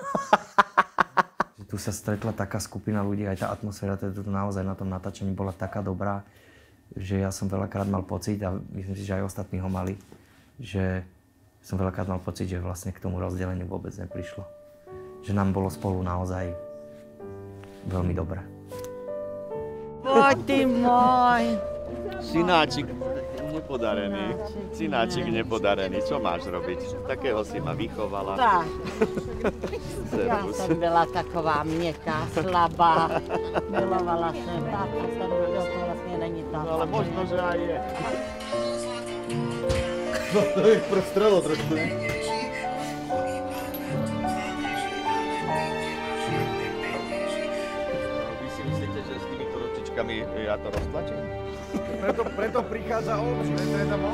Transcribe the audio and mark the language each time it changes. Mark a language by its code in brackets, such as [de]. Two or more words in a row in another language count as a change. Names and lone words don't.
[sk] Tu sa stretla taká skupina ľudí, aj tá atmosféra tu naozaj na tom natáčaní bola taká dobrá, že ja som veľakrát mal pocit, a myslím si, že aj ostatní ho mali, že som veľakrát mal pocit, že vlastne k tomu rozdeleniu vôbec neprišlo. Že nám bolo spolu naozaj veľmi dobré. Poď ty môj, synáčik, podarený. Synáčik nepodarený. Čo máš robiť? Takého si ma vychovala. Tak. [cs] Já jsem byla taková měkká, slabá. Milovala jsem. Táta jsem, to vlastně není táta. No [sk] ale možno, že aj je. No to je prostrelo trošku, ne? Vy si myslíte, že s týmito ručičkami ja to roztlačím? Preto prichádza on, preto je tam on.